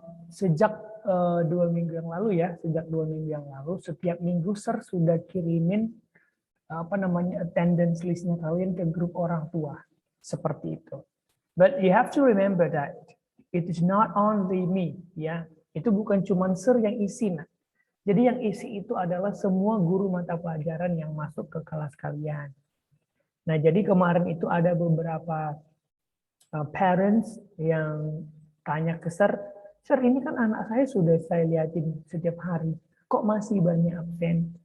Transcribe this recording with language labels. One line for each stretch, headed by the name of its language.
Indonesian: Sejak 2 minggu yang lalu ya, setiap minggu Sir sudah kirimin attendance listnya kalian ke grup orang tua, seperti itu.
English: But you have to remember that it is not only me, ya.
Indonesian: Itu bukan cuma Sir yang isi, nak. Jadi yang isi itu adalah semua guru mata pelajaran yang masuk ke kelas kalian. Nah, jadi kemarin itu ada beberapa parents yang tanya ke Sir, Sir ini kan anak saya sudah saya lihatin setiap hari, kok masih banyak absen?